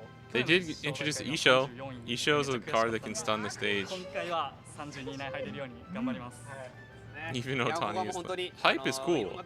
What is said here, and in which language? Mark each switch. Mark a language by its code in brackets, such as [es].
[en] They did introduce Isho. Isho is a card that can stun the stage. [ja] 今回は32以内入れるように頑張ります。 [en] Even though Tani is hype is cool.